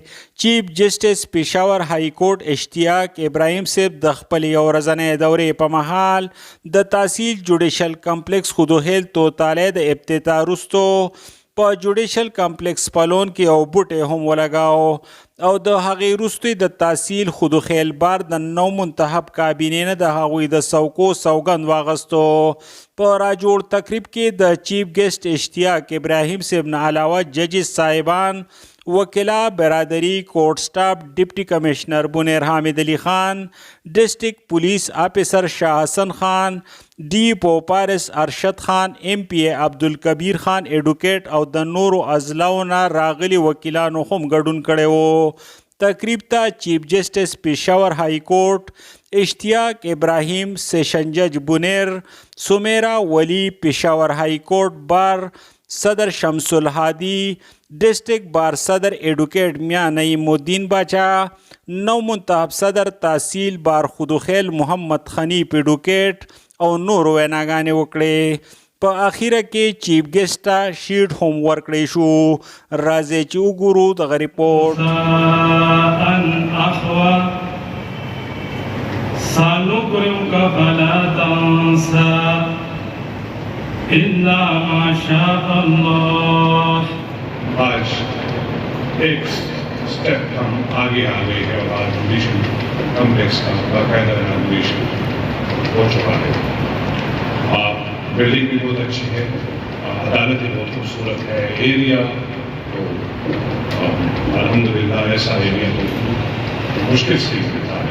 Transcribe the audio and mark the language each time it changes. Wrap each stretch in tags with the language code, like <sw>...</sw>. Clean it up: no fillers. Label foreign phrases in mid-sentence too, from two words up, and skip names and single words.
<en>chief justice</en> <ps>پېښور</ps> <en>high court</en> <ps>اشتیاق ابراهیم صاحب د خپل یو ورځنۍ دورې په مهال د تحصیل</ps> <en>judicial complex</en> <ps>خودخیل توطالع د افتتاح وروستو په</ps> <en>judicial complex</en> <ps>پلون کې یو بوټی هم ولګاو او د هغې وروستو د تحصیل خودخیل بار د نو منتخب کابینې نه د هغوی د څوکو سوګند واغستو. په راجوړ تقریب کې د</ps> <en>chief guest</en> <ps>اشتیاق ابراهیم صاحب نه علاوه ججز صاحبان، وکلا برادری،</ps> <en>court staff, deputy commissioner</en> <ps>بنیر حامد علی خان،</ps> <en>district police officer</en> <ps>شاہ حسن خان، ڈی پو پارس ارشد خان،</ps> <en>MPA</en> <ps>عبدالکبیر خان ایڈوکیٹ او د نورو اضلاعو نه راغلي وکیلانو هم ګډون کړی و. تقریب ته</ps> <en>chief justice</en> <ps>پېښور</ps> <en>high court</en> <ps>اشتیاق ابراهیم،</ps> <en>session judge</en> <ps>بنیر، سمیرا ولی پېښور</ps> <en>high court bar,</en> <ps>صدر شمس الهادی،</ps> <en>district bar</en> <ps>صدر ایڈوکیٹ میاں نعیم الدین باچا، نو منتخب صدر تحصیل بار خدوخیل محمد خنیف ایڈوکیٹ اور نور ویناگانے وکڑے. په اخیره کې</ps> <en>chief guest</en> <ps>شیټ هم ورکړی شو. راځي چې وګورو دغه ریپورټ.</ps> <ar>سنقرئك فلا تنسى إلا ما شاء الله.</ar> <ur>آج ایک اسٹیپ ہم آگے آ گئے ہیں اور آج</ur> <en>judicial complex</en> <ur>کا باقاعدہ اناگوریشن ہو چکا ہے. بلڈنگ بھی بہت اچھی ہے، عدالت بھی بہت خوبصورت ہے، ایریا تو الحمدللہ ایسا ایریا تو مشکل سے ملتا ہے.</ur>